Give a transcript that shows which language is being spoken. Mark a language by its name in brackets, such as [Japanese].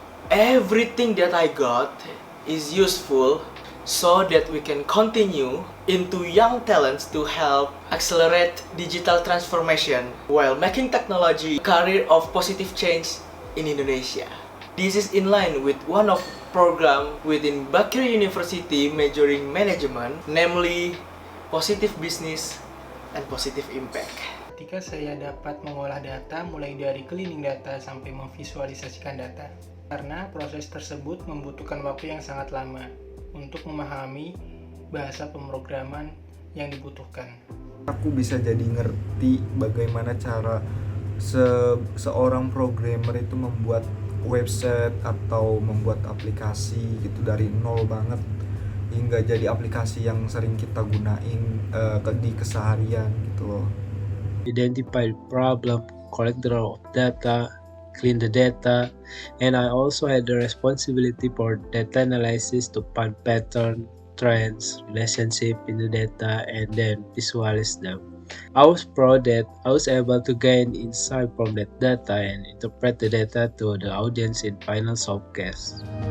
[English] Everything that I got is useful so that we can continue into young talents to help accelerate digital transformation while making technology a career of positive change in Indonesia. This is in line with one of program within Bakri University majoring management, namely positive business and positive impact. [Indonesian] Ketika saya dapat mengolah data mulai dari cleaning data sampai memvisualisasikan data, karena proses tersebut membutuhkan waktu yang sangat lama untuk memahami bahasa pemrograman yang dibutuhkan. Aku bisa jadi ngerti bagaimana cara seorang programmer itu membuat website atau membuat aplikasi gitu dari nol banget hingga jadi aplikasi yang sering kita gunain di keseharian gitu loh. [English] Identify the problem, collect the raw data, clean the data, and I also had the responsibility for data analysis to find pattern, trends, relationship in the data, and then visualize them. I was proud that I was able to gain insight from that data and interpret the data to the audience in final showcase.